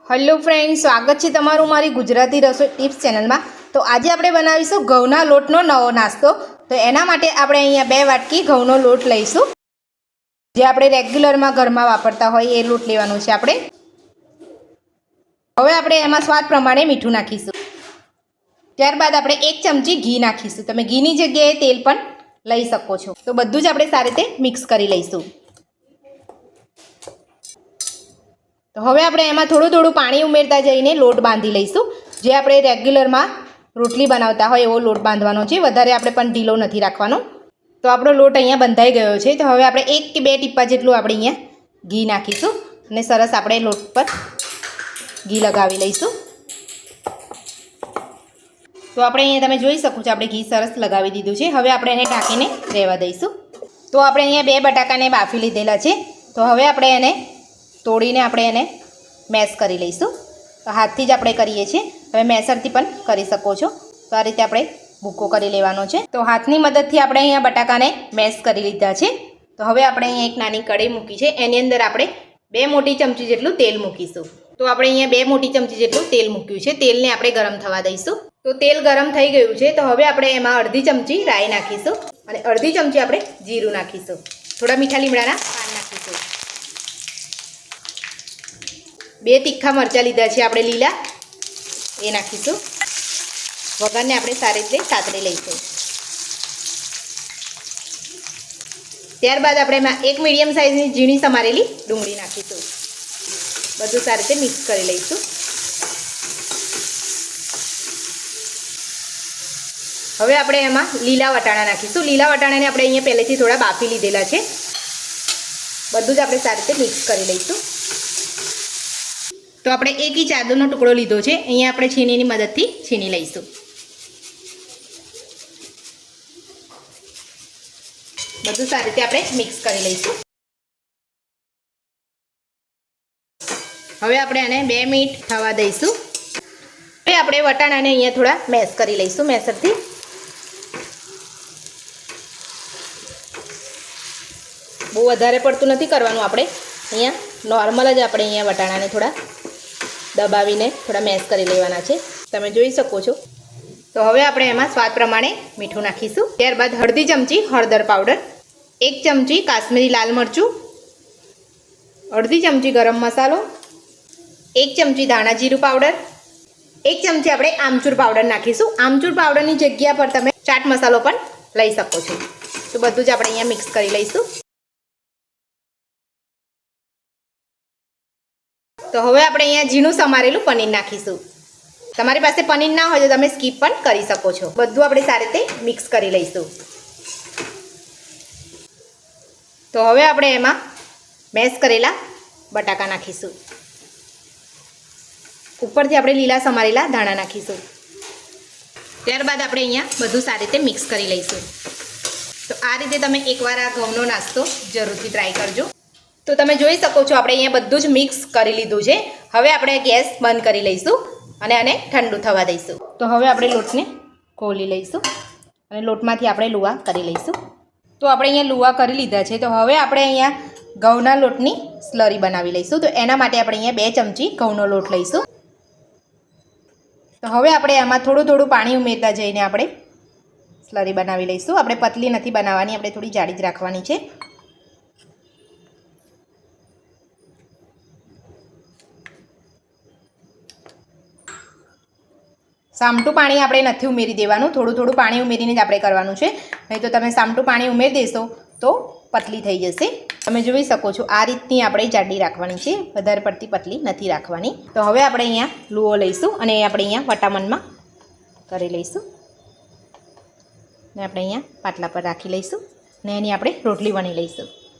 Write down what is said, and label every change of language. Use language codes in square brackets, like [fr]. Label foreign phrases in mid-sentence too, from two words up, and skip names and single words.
[en] hello friends, [hi] स्वागत है [gu] તમારુ મારી [hi] गुजराती रसोई टिप्स चैनल में। [gu] તો આજ આપણે બનાવીશું ઘઉંના લોટનો નવો નાસ્તો। તો એના માટે આપણે અહીંયા 2 વાટકી ઘઉંનો લોટ લઈશું, જે આપણે રેગ્યુલરમાં ઘરમાં વાપરતા હોય એ લોટ લેવાનો છે આપણે। હવે આપણે એમાં સ્વાદ પ્રમાણે મીઠું નાખીશું। ત્યારબાદ આપણે 1 ચમચી ઘી નાખીશું। તમે ઘીની જગ્યાએ તેલ પણ લઈ શકો છો। તો બધું જ આપણે સારી રીતે મિક્સ કરી લઈશું। તો હવે આપણે એમાં થોડું થોડું પાણી ઉમેરતા જઈને લોટ બાંધી લઈશું। જે આપણે રેગ્યુલર મેં રોટલી બનાવતા હોય એવો લોટ બાંધવાનો છે, વધારે આપણે પણ ઢીલો નથી રાખવાનો। તો આપણો લોટ અહીંયા બંધાઈ ગયો છે। તો હવે આપણે 1 કે 2 ટીપા જેટલું આપણે અહીંયા ઘી નાખીશું અને સરસ આપણે લોટ પર ઘી લગાવી લઈશું। તો આપણે અહીંયા તમે જોઈ શકો છો આપણે ઘી સરસ લગાવી દીધું છે। હવે આપણે એને ઢાંકીને રહેવા દઈશું। તો આપણે અહીંયા 2 બટાકાને બાફી લીધેલા છે। તો હવે આપણે એને તોડીને આપણે એને મેશ કરી લઈશું। તો હાથથી જ આપણે કરીએ છીએ, તમે મેસરથી પણ કરી શકો છો। તો આ રીતે આપણે ભૂકો કરી લેવાનો છે। તો હાથની મદદથી આપણે અહીંયા બટાકાને મેશ કરી લીધા છે। તો હવે આપણે અહીંયા એક નાની કઢી મૂકી છે, એની અંદર આપણે 2 મોટી ચમચી જેટલું તેલ મૂકીશું। તો આપણે અહીંયા 2 મોટી ચમચી જેટલું તેલ મૂક્યું છે। તેલને આપણે ગરમ થવા દઈશું। તો તેલ ગરમ થઈ ગયું છે। તો હવે આપણે એમાં અર્ધી ચમચી રાઈ નાખીશું અને અર્ધી ચમચી આપણે જીરું નાખીશું। થોડા મીઠા લીમડાના પાન नाखीशुं। 2 તીખા મરચા લીધા છે આપણે લીલા, એ નાખીશું। વગરને આપણે સારી રીતે સાતરી લઈશું। ત્યારબાદ આપણે એમાં 1 મીડિયમ સાઇઝની ઝીણી સમારેલી डુંગળી नाखीशुं। બધું સારી રીતે મિક્સ કરી લઈશું। હવે આપણે એમાં લીલા વટાણા નાખીશું। લીલા વટાણાને આપણે અહીંયા પહેલેથી થોડા બાફી લીધેલા છે। બધું જ આપણે સારી રીતે મિક્સ કરી લઈશું। તો આપણે 1 ઇંચ આદુનો ટુકડો લીધો છે, અહીંયા આપણે છીનીની મદદથી છીની લઈશું। બધું સારી રીતે આપણે મિક્સ કરી લઈશું। હવે આપણે આને 2 મિનિટ થવા દઈશું। હવે આપણે વટાણાને અહીંયા થોડા મેશ કરી લઈશું મેસરથી। બહુ વધારે પડતું નથી કરવાનું, આપણે અહીંયા નૉર્મલ જ આપણે અહીંયા વટાણાને થોડા દબાવીને થોડા મેશ કરી લેવાના છે। તમે જોઈ શકો છો। તો હવે આપણે એમાં સ્વાદ પ્રમાણે મીઠું નાખીશું। ત્યારબાદ હળદી ચમચી હળદર પાઉડર, 1 ચમચી કાશ્મીરી લાલ મરચું, અર્ધી ચમચી ગરમ મસાલો, 1 ચમચી ધાણા જીરું પાઉડર, 1 ચમચી આપણે આમચૂર પાઉડર નાખીશું। આમચૂર પાઉડરની જગ્યા પર તમે ચાટ મસાલો પણ લઈ શકો છો। તો બધું જ આપણે અહીંયા મિક્સ કરી લઈશું। તો હવે આપણે અહીંયા ઝીણું સમારેલું પનીર નાખીશું। તમારી પાસે પનીર ના હોય તો તમે સ્કીપ પણ કરી શકો છો। બધું આપણે સારી રીતે મિક્સ કરી લઈશું। તો હવે આપણે એમાં મેશ કરેલા બટાકા નાખીશું। ઉપરથી આપણે લીલા સમારેલા ધાણા નાખીશું। ત્યારબાદ આપણે અહીંયા બધું સારી રીતે મિક્સ કરી લઈશું। તો આ રીતે તમે એકવાર આ ઘઉંનો નાસ્તો જરૂરથી ટ્રાય કરજો। તો તમે જોઈ શકો છો આપણે અહીંયા બધું જ મિક્સ કરી લીધું છે। હવે આપણે ગેસ બંધ કરી લઈશું અને આને ઠંડું થવા દઈશું। તો હવે આપણે લોટને ખોલી લઈશું અને લોટમાંથી આપણે લૂઆ કરી લઈશું। તો આપણે અહીંયા લૂઆ કરી લીધા છે। તો હવે આપણે અહીંયા ઘઉંના લોટની સ્લરી બનાવી લઈશું। તો એના માટે આપણે અહીંયા 2 ચમચી ઘઉંનો લોટ લઈશું। તો હવે આપણે આમાં થોડું થોડું પાણી ઉમેરતા જઈને આપણે સ્લરી બનાવી લઈશું। આપણે પતલી નથી બનાવવાની, આપણે થોડી જાડી જ રાખવાની છે। सामटું पाणी આપણે નથી ઉમેરી દેવાનું, થોડું થોડું પાણી ઉમેરીને જ આપણે કરવાનું છે। નહીં તો તમે સામટું પાણી ઉમેરી દેશો તો પતલી થઈ જશે। તમે જોઈ શકો છો આ રીતની આપણે જાડી રાખવાની છે, વધારે પડતી પતલી નથી રાખવાની। તો હવે આપણે અહીંયા લૂવો લઈશું અને આપણે અહીંયા વટામણમાં કરી લઈશું ને આપણે અહીંયા પાટલા પર રાખી લઈશું ને એની આપણે રોટલી વણી લઈશું।